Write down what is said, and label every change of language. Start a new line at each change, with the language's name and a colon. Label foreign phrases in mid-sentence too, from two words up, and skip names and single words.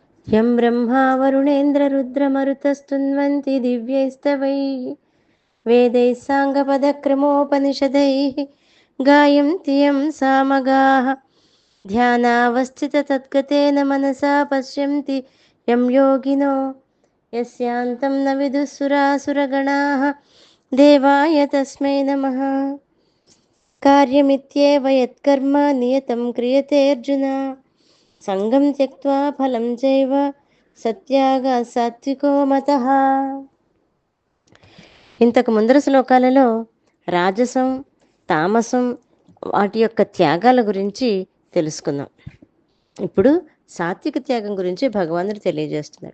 Sanskrit: यं ब्रह्मा वरुणेन्द्ररुद्रमरुतस्तुन्वन्ति दिव्यैस्तवैः वेदैः साङ्गपदक्रमोपनिषदैः गायन्ति यं सामगाः ध्यानावस्थिततद्गतेन मनसा पश्यन्ति यं योगिनो यस्यान्तं न विदुःसुरासुरगणाः देवाय तस्मै नमः। कार्यमित्येव यत्कर्म नियतं क्रियते अर्जुन సంగం త్యక్త్వా ఫలం చైవ సత్యాగ సాత్వికో మతః.
Telugu: ఇంతకు ముందర శ్లోకాలలో రాజసం తామసం వాటి యొక్క త్యాగాల గురించి తెలుసుకుందాం. ఇప్పుడు సాత్విక త్యాగం గురించి భగవానుడు తెలియజేస్తున్నాడు.